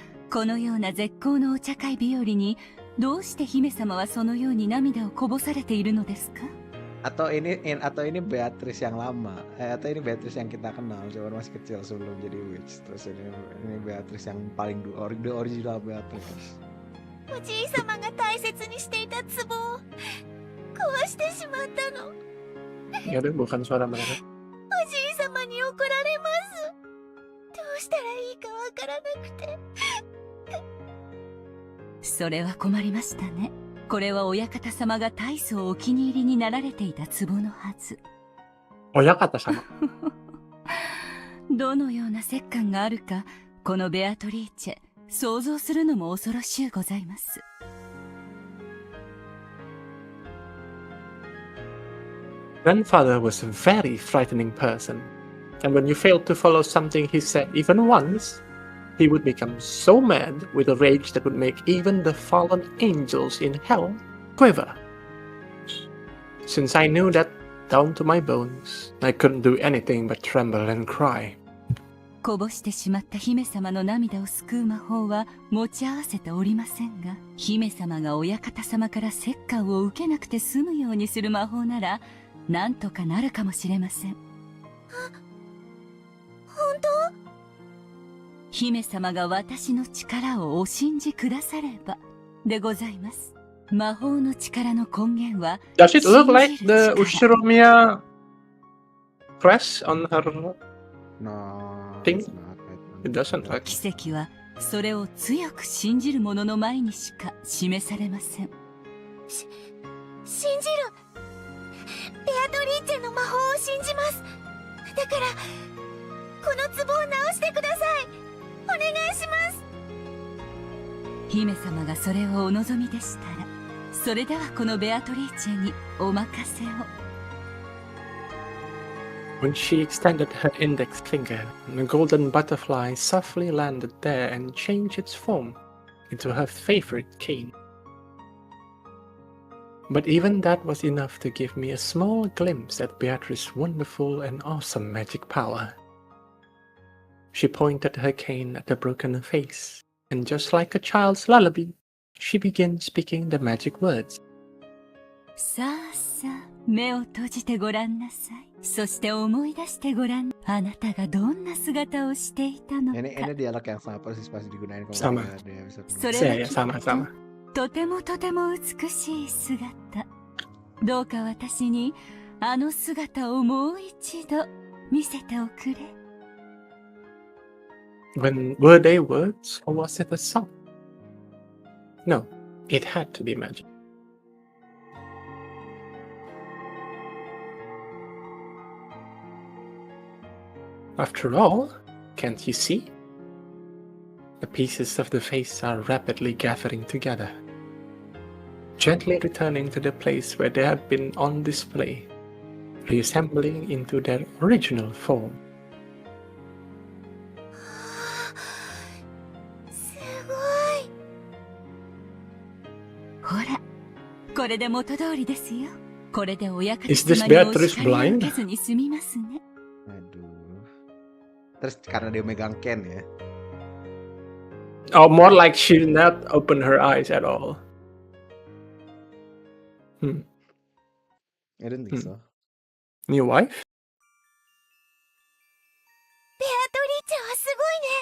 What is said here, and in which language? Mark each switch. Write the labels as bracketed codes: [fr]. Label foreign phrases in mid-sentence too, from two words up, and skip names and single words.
[ja] このような絶好のお茶会日和にどうして姫様はそのように涙をこぼされているのですか？ [id] Atau ini Beatrice yang lama, atau ini Beatrice yang kita kenal, cuman masih kecil sebelum jadi witch. Terus ini Beatrice yang paling [en] the original [id] Beatrice. [ja] おじいさまが大切にしていた壺を壊してしまったの。 [id] Ya udah, bukan suara mereka. [ja] おじいさまに怒られます。どうしたらいいかわからなくて。それは困りましたね。これは親方様が大層お気に入りになられていた壺のはず。親方様。どのような折感があるか、このベアトリーチェ、想像するのも恐ろしゅうございます。 [en] Grandfather was a very frightening person, and when you failed to follow something he said even once, he would become so mad with a rage that would make even the fallen angels in hell quiver. Since I knew that down to my bones, I couldn't do anything but tremble and cry. [ja] こぼしてしまった姫様の涙を救う魔法は持ち合わせておりませんが、姫様が親方様から折檻を受けなくて済むようにする魔法なら、なんとかなるかもしれません。本当？姫様が私の力をお信じくださればでございます。魔法の力の根源は [en] Does it look like the Ushiromiya crest on her No, thing? it's not. It doesn't look. [ja] 奇跡はそれを強く信じる者の前にしか示されません。信じる。ベアトリーチェの魔法を信じます。だからこの壺を直してください。お願いします。姫様がそれをお望みでしたら、それではこのベアトリーチェにお任せを。 [en] When she extended her index finger, a golden butterfly softly landed there and changed its form into her favorite cane. But even that was enough to give me a small glimpse at Beatrice's wonderful and awesome magic power. She pointed her cane at the broken face, and just like a child's lullaby, she began speaking the magic words. [ja] さあさあ、目を閉じてごらんなさい。そして思い出してごらん。あなたがどんな姿をしていたのか。 [id] Ini dialog yang sama persis pas digunain kalau Sama. di episode [ja] それ [id] Saya [ja] は [id] sama-sama. [ja] とてもとても美しい姿。どうか私にあの姿をもう一度見せておくれ。 [en] Were they words, or was it a song? No, it had to be magic. After all, can't you see? The pieces of the face are rapidly gathering together, gently returning to the place where they had been on display, reassembling into their original form. [ja] すごい。ほら、これで元通りですよ。これで親方 [en] Is this [ja] 様にお [en] Beatrice [ja] 叱りを [en] blind? [ja] 受けずに済みますね。 [id] Aduh. Terus karena dia megang Ken ya. [en] Oh, more like she did not open her eyes at all. I don't think so. New wife? [ja] ベアトリーチェはすごいね。